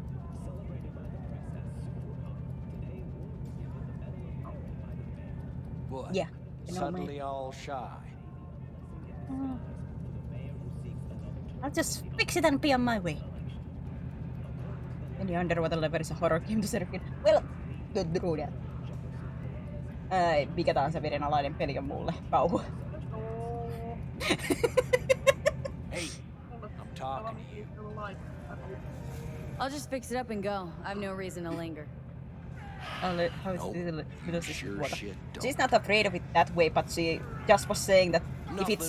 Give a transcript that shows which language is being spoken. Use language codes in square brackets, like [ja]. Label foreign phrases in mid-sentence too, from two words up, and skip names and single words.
[en] What? Yeah, the nomad. Suddenly all shy. I'll just fix it and be on my way. Any underwater level is a horror game to serve. Well, don't do that. [fi] Mikä tahansa vedenalainen peli on mulle kauhu. [en] Hey, I'm talking to you. I'll just fix it up and go. I have no reason to linger. Sure shit don't. She's not afraid of it that way, but she just was saying that if it's